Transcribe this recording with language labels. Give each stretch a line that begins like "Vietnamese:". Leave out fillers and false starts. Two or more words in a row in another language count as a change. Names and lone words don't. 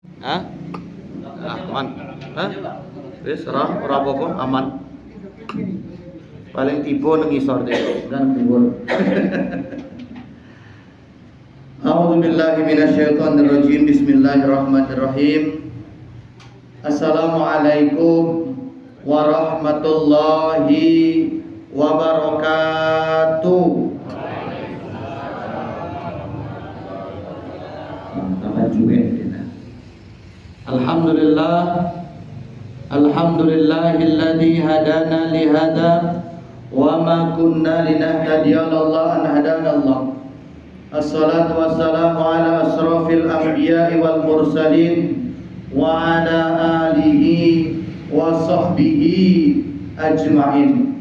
Javanese: Hah? Aman. Hah? Wis ora apa-apa, aman. Paling tiba nang isor deh, kan dhuwur.
Arabic: أعوذ بالله من الشيطان الرجيم. بسم الله الرحمن الرحيم. السلام عليكم ورحمة الله وبركاته. الحمد لله، الحمد لله الذي هدانا لهذا وما كنا لنهتدي لولا أن هدانا الله. الصلاة والسلام على أشرف الأنبياء والمرسلين وعلى آله وصحبه أجمعين.